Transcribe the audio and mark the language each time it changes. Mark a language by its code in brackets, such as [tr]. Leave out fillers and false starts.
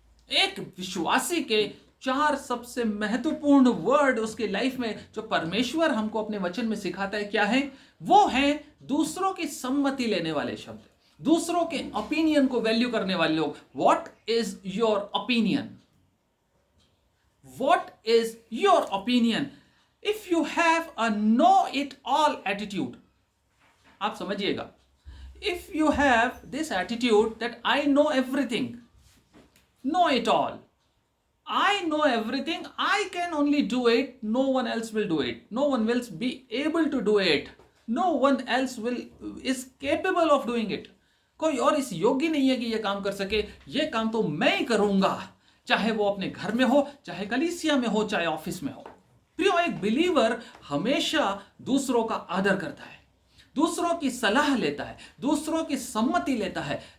[hi] एक विश्वासी के 4 सबसे महत्वपूर्ण वर्ड उसके लाइफ में जो परमेश्वर हमको अपने वचन में सिखाता है, क्या है? वो है दूसरों की सम्मति लेने वाले शब्द, दूसरों के ओपिनियन को वैल्यू करने वाले लोग। [en] What is your opinion? what is your opinion? If you have a know it all attitude, [hi] आप समझिएगा, [en] if you have this attitude that I know everything, know it all, I know everything, I can only do it, no one else will do it, no one will be able to do it, no one else is capable of doing it. [hi] कोई और इस योग्य नहीं है कि ये काम कर सके, ये काम तो मैं ही करूंगा, चाहे वो अपने घर में हो, चाहे कलीसिया में हो, चाहे ऑफिस में हो। प्रियो, एक बिलीवर हमेशा दूसरों का आदर करता है, दूसरों की सलाह लेता है, दूसरों की सम्मति लेता है।